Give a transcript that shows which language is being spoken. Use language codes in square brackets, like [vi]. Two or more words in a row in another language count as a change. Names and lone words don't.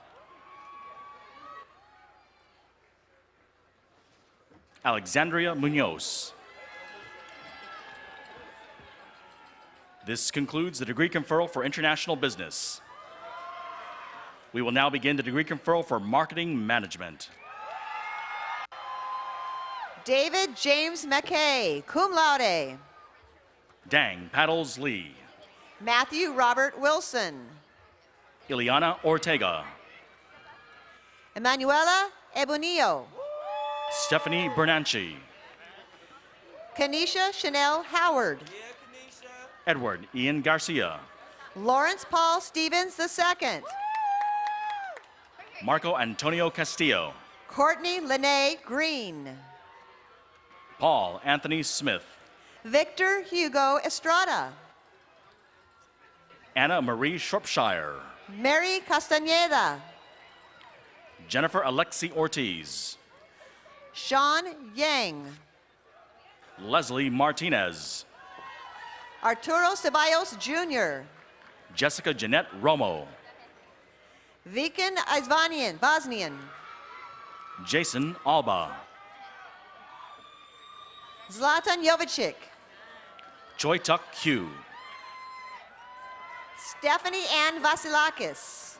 [en] Alexandria Munoz. This concludes the degree conferral for international business. We will now begin the degree conferral for marketing management. David James McKay, [la] cum laude. [en] Dang Paddles Lee. Matthew Robert Wilson. Ileana Ortega. Emanuela Ebonillo. Stephanie Bernanchi. Kanisha Chanel Howard. Edward Ian Garcia. Lawrence Paul Stevens II. Marco Antonio Castillo. Courtney Lene Green. Paul Anthony Smith. Victor Hugo Estrada. Anna Marie Shropshire. Mary Castañeda. Jennifer Alexi Ortiz. Sean Yang. Leslie Martinez. Arturo Ceballos Jr. Jessica Jeanette Romo. Viken Vaznian. Jason Alba. Zlatan Jovicic. Choi Tuk Hugh. Stephanie Ann Vasilakis.